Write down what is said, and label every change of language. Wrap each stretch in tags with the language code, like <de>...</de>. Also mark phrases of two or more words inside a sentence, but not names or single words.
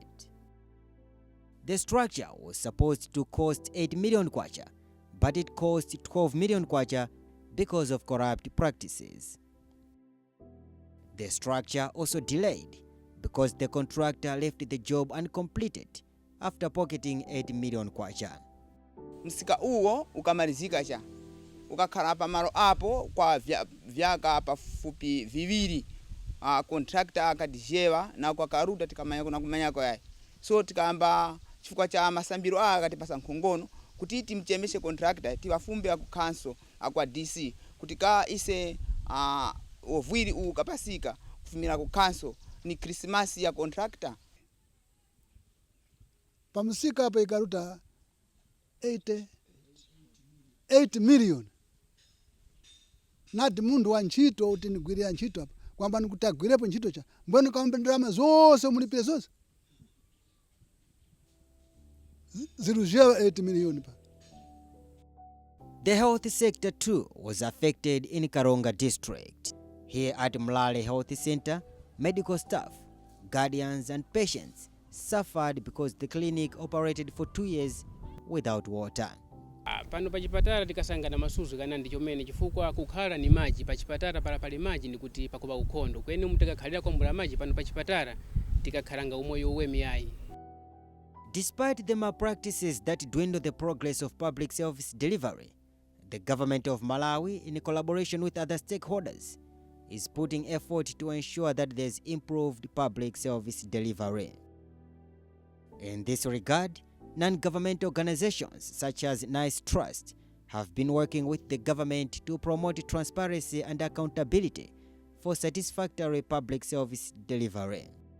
<en>The structure was supposed to cost 8 million kwacha, but it cost 12 million kwacha because of corrupt practices. The structure also delayed because the contractor left the job uncompleted after pocketing 8 million kwacha.</en> <tum>Msika uo ukamalizika cha ukakhala pa malo apo kwa vyaka pafupi viwiri contractor akadijewa na kwa karuta tikamanyako na kumanyako yayi so tikamba chifukwa cha masambiro akatipasa nkhongono kuti timchemeshe contractor tiwafumbe ku council akwa DC kuti ka ise ovwiri ukapasika kufumira ku council ni Christmas ya contractor pamusika apa ikaruta 8 million nati mundu wa ntchito uti nigwirira ntchito apa kwamba nikutagwirepo ntchito cha mbona kaombe ndalama zonse mulipire zonse zirujewa 8 million pa.</tum> <en>The health sector too was affected in Karonga district. Here at Mulale Health Center, medical staff, guardians and patients suffered because the clinic operated for 2 years without water.</en> <tum>Pano pachipatala tikasangana masuzu kana ndi chomene chifukwa kukhala ni maji pachipatala pali maji ndikuti pakuba ukhondo kwene mutakakhalira kwambula maji pano pachipatala tikakhalanga umoyo uwemi yayi.</tum> <en>Despite the malpractices that dwindle the progress of public service delivery, the government of Malawi, in collaboration with other stakeholders, is putting effort to ensure that there's improved public service delivery. In this regard, non-governmental organizations such as Nice Trust have been working with the government to promote transparency and accountability for satisfactory public service delivery.</en>